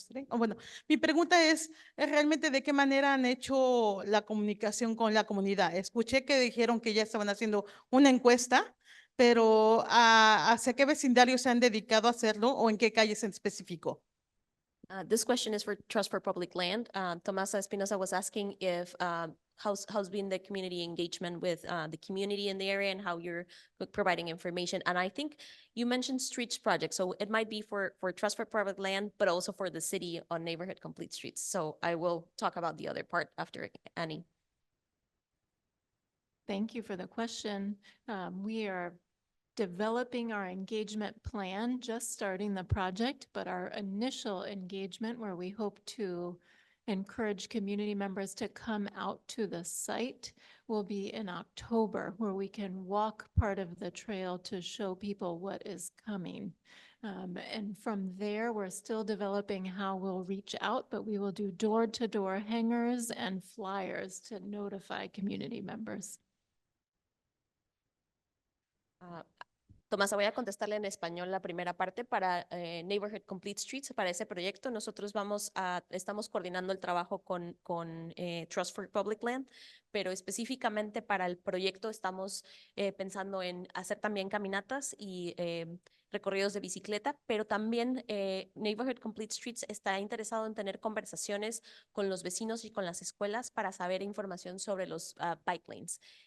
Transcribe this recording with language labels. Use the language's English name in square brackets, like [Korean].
[Spanish] Bueno, mi pregunta es realmente de qué manera han hecho la comunicación con la comunidad. Escuché que dijeron que ya estaban haciendo una encuesta, pero ¿hacia qué vecindario se han dedicado a hacerlo o en qué calles en específico? [English] This question is for Trust for Public Land. Tomasa Espinosa was asking if how's been the community engagement with the community in the area and how you're providing information. And I think you mentioned streets project, so it might be for Trust for Public Land, but also for the city on Neighborhood Complete Streets. So I will talk about the other part after Annie. Thank you for the question. We are developing our engagement plan, just starting the project, but our initial engagement where we hope to encourage community members to come out to the site will be in October, where we can walk part of the trail to show people what is coming. And from there, we're still developing how we'll reach out, but we will do door-to-door hangers and flyers to notify community members. [Spanish] Tomasa, voy a contestarle en español la primera parte para Neighborhood Complete Streets. Para ese proyecto, nosotros estamos coordinando el trabajo con Trust for Public Land, pero específicamente para el proyecto estamos pensando en hacer también caminatas y recorridos de bicicleta, pero también Neighborhood Complete Streets está interesado en tener conversaciones con los vecinos y con las escuelas para saber información sobre los bike lanes.